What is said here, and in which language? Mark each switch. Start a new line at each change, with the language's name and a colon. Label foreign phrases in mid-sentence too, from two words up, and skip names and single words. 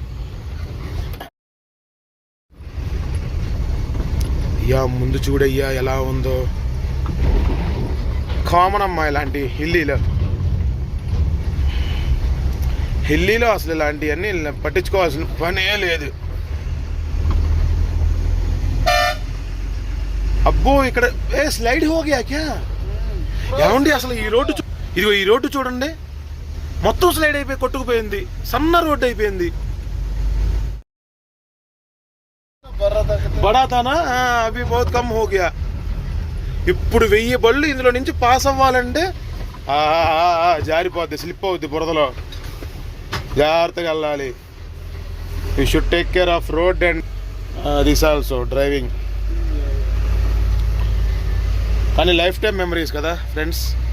Telugu: అయ్యా ముందు చూడయ్యా ఎలా ఉందో, కామన్ అమ్మా ఇలాంటి హిల్లీలో అసలు ఇలాంటివన్నీ పట్టించుకోవాల్సిన పనే లేదు. అబ్బో ఇక్కడ
Hindi: स्लाइड होगा क्या
Telugu: ఏమండి అసలు ఈ రోడ్డు ఇదిగో ఈ రోడ్డు చూడండి, మొత్తం స్లైడ్ అయిపోయి కొట్టుకుపోయింది, సన్న రోడ్డు అయిపోయింది.
Hindi: बढ़ाता ना अभी बहुत कम होगा.
Telugu: ఇప్పుడు 1000 బళ్ళు ఇందులో నుంచి పాస్ అవ్వాలంటే జారిపోద్ది, స్లిప్ అవుద్ది బురదలో. జాగ్రత్తగా వెళ్ళాలి.
English: you should take care of road and this also driving.
Telugu: కానీ
English: life time memories
Telugu: కదా ఫ్రెండ్స్.